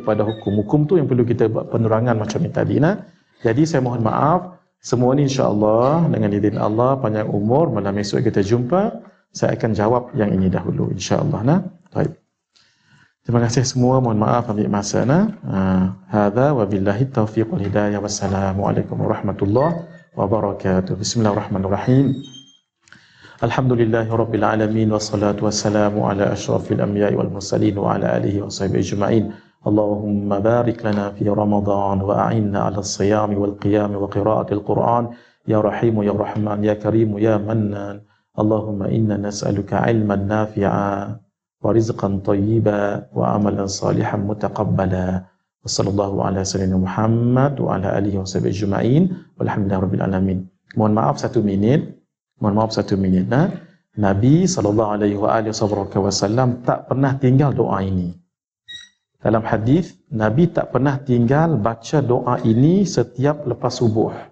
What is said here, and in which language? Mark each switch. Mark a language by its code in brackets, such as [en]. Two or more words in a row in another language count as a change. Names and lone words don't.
[ms] Hukum tu yang perlu kita buat penerangan macam ni tadi. Jadi saya mohon maaf, semua ni [ar] إن شاء الله [ms] dengan izin Allah panjang umur, malam esok kita jumpa. Saya akan jawab yang ini dahulu [ar] إن شاء الله [ms] nah. Baik. Terima kasih semua, mohon maaf ambil masa nah. [ar] هذا وبالله التوفيق والهداية. والسلام عليكم ورحمة الله وبركاته. بسم الله الرحمن الرحيم. الحمد لله رب العالمين والصلاة والسلام على أشرف الأنبياء والمرسلين وعلى آله وصحبه أجمعين. اللهم بارك لنا في رمضان وأعنا على الصيام والقيام وقراءة القرآن يا رحيم يا رحمن يا كريم يا منان. اللهم إنا نسألك علما نافعا ورزقا طيبا وعملا صالحا متقبلا. وصلى الله على سيدنا محمد وعلى آله وصحبه أجمعين. والحمد لله رب العالمين. [ms] Mohon maaf 1 minit. Nah. Nabi [ar] صلى الله عليه وسلم [ms] tak pernah tinggal doa ini. Dalam hadis, Nabi tak pernah tinggal baca doa ini setiap lepas subuh.